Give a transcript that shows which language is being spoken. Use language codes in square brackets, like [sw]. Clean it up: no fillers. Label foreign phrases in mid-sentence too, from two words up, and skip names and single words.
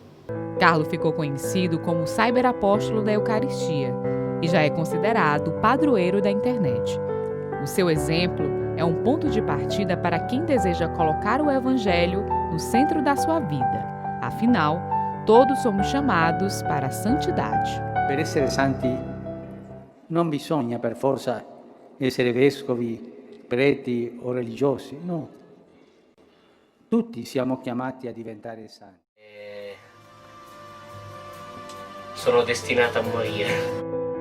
[pt] Carlo ficou conhecido como o cyberapóstolo da Eucaristia e já é considerado o padroeiro da internet. O seu exemplo é um ponto de partida para quem deseja colocar o Evangelho no centro da sua vida. Afinal, todos somos chamados para a santidade. [it] Per essere santi non bisogna per forza essere vescovi, preti o religiosi, no. Tutti siamo chiamati a diventare santi. Sono destinata a morire.